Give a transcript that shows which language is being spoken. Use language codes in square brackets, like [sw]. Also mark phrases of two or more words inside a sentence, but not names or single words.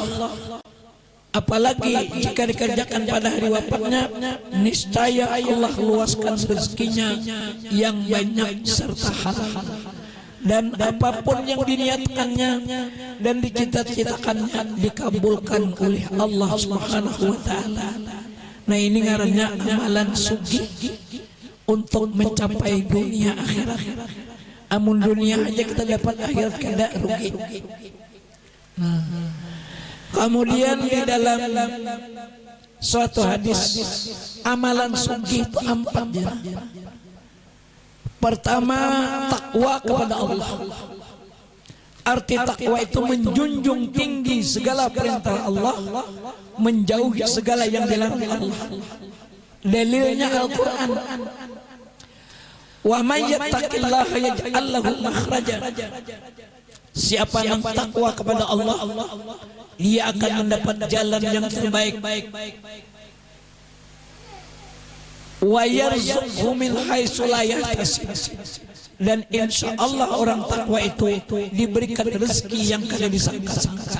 [id] Apalagi jika dikerjakan pada hari wafatnya, niscaya Allah luaskan rezekinya yang banyak serta halal. Dan apapun yang diniatkannya dan dicita-citakannya dikabulkan oleh Allah [ar] سبحانه وتعالى. [bjn] Nah, ini ngarannya amalan sugih untuk mencapai dunia akhirat. Amun dunia aja kita dapat, akhirat kada rugi. [id] Nah, kemudian di dalam suatu hadis, amalan sugih itu 4. Pertama, takwa kepada Allah. Arti takwa itu menjunjung tinggi segala perintah Allah, menjauhi segala yang dilarang Allah. Dalilnya Al-Quran. [ar] ومن يتق الله يجعل له مخرجا. [id] Siapa yang takwa kepada Allah, dia akan mendapat jalan yang terbaik. [ar] ويرزقه من حيث لا يحتسب. [bjn] Dan [ar] إن شاء الله [bjn] orang takwa itu diberikan rezeki yang kada disangka-sangka.